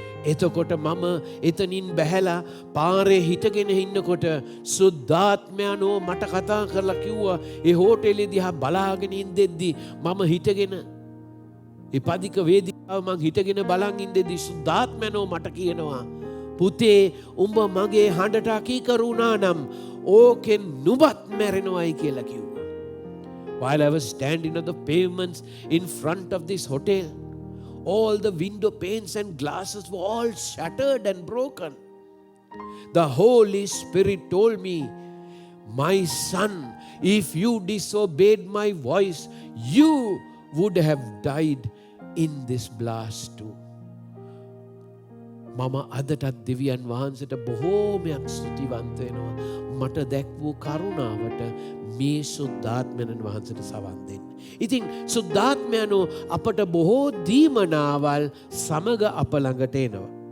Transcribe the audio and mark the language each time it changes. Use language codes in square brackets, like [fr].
[si] එතකොට මම එතනින් බැහැලා පාරේ හිටගෙන ඉන්නකොට සුද්ධාත්මයන්ෝ මට කතා කරලා කිව්වා ඒ හෝටලේ දිහා බලාගෙන ඉඳෙද්දි මම හිටගෙන ඒ පදික වේදිකාව මං හිටගෙන බලන් ඉඳෙද්දි සුද්ධාත්මයන්ෝ මට කියනවා පුතේ උඹ මගේ හඬට අකීකරුණා නම් ඕකෙන් නුඹත් මැරෙනවයි කියලා කිව්වා. [en] While I was standing on the pavements in front of this hotel, all the window panes and glasses were all shattered and broken. The Holy Spirit told me, my son, if you disobeyed my voice, you would have died in this blast too. [si] මම අදටත් දෙවියන් වහන්සේට බොහෝමයක් ස්තුතිවන්ත වෙනවා. මට දැක් වූ කරුණාවට මේ සුද්ධාත්මයන් වහන්සේට සවන් දෙන්න. ඉතින් සුද්ධාත්මයන්ෝ අපට බොහෝ දීමනාවල් සමග අප ළඟට එනවා.